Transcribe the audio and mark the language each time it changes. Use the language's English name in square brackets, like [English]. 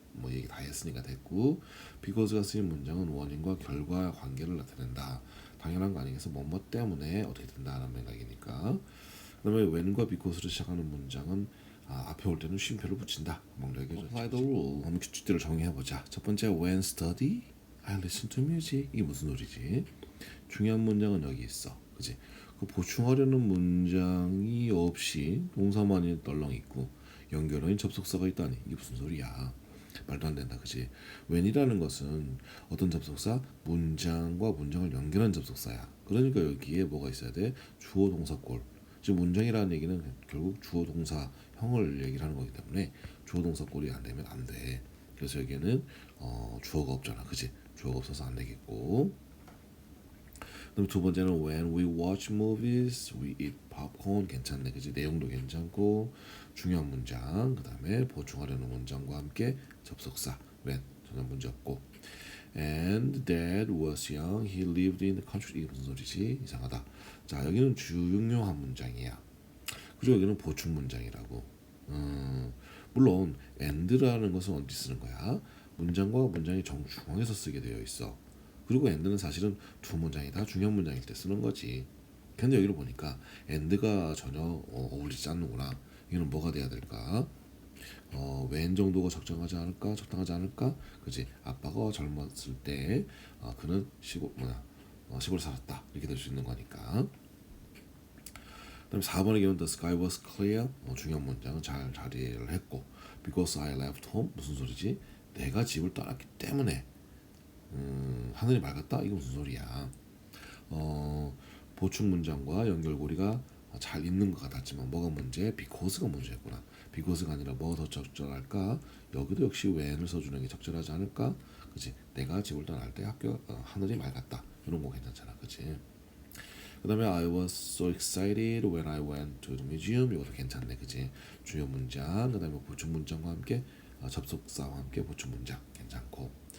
[Korean] 뭐 얘기 다 했으니까 됐고, 비코즈가 쓰인 문장은 원인과 결과 관계를 나타낸다. 당연한 거 아니겠어? 뭐뭐 때문에 어떻게 된다는 맥락이니까. 그다음에 when과 because로 시작하는 문장은 앞에 올 때는 쉼표를 붙인다. [English] Apply the rule. [Korean] 한번 규칙들을 정의해보자. 첫 번째, [English] when study, I listen to music. [Korean] 이게 무슨 소리지? 중요한 문장은 여기 있어. 그지? 그 보충하려는 문장이 없이 동사만이 널렁 있고 연결어인 접속사가 있다니 이게 무슨 소리야? 말도 안 된다, 그지? when이라는 것은 어떤 접속사? 문장과 문장을 연결한 접속사야. 그러니까 여기에 뭐가 있어야 돼? 주어 동사꼴. 지금 문장이라는 얘기는 결국 주어 동사형을 얘기를 하는 거기 때문에 주어 동사꼴이 안 되면 안 돼. 그래서 여기에는 주어가 없잖아, 그지? 주어가 없어서 안 되겠고. 그럼 두 번째는 [English] when we watch movies, we eat popcorn. [Korean] 괜찮네, 그지? 내용도 괜찮고 중요한 문장, 그 다음에 보충하려는 문장과 함께 접속사 when 전혀 문제 없고. [English] And dad was young, he lived in the country. [Korean] 이게 무슨 소리지? 이상하다. 자, 여기는 중요한 문장이야. 그리고 여기는 보충 문장이라고. 물론 and라는 것은 언제 쓰는 거야? 문장과 문장이 정중앙에서 쓰게 되어 있어. 그리고 and는 사실은 두 문장이 다 중요한 문장일 때 쓰는 거지. 근데 여기를 보니까 and가 전혀 어울리지 않는구나. 이거는 뭐가 돼야 될까? when 정도가 적당하지 않을까? 그지? 아빠가 젊었을 때 그는 시골에 살았다. 이렇게 될 수 있는 거니까. 그다음 4번의 경우는 [English] the sky was clear. [Korean] 중요한 문장은 잘 자리를 했고 [English] because I left home. [Korean] 무슨 소리지? 내가 집을 떠났기 때문에 하늘이 맑았다. 이게 무슨 소리야? 보충 문장과 연결고리가 잘 있는 것 같았지만 뭐가 문제? because가 문제였구나. because가 아니라 뭐가 더 적절할까? 여기도 역시 when을 써주는 게 적절하지 않을까? 그치? 내가 집을 떠날 때 하늘이 맑았다. 이런 거 괜찮잖아, 그치? 그 다음에 [English] I was so excited when I went to the museum. [Korean] 이것도 괜찮네, 그치? 주요 문장, 그 다음에 보충 문장과 함께 접속사와 함께 보충 문장 괜찮고.